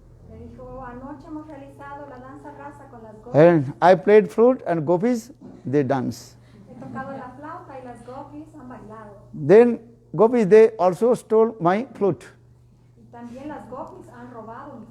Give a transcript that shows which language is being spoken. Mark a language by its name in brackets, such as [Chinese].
[Spanish] Le dijo, anoche hemos realizado la danza rasa con las gopis. [English] and I played flute, and gopis they dance. [Spanish] He tocado la flauta y las gopis han bailado. [English] Then gopis they also stole my flute, [Spanish] Y también las gopis han robado mi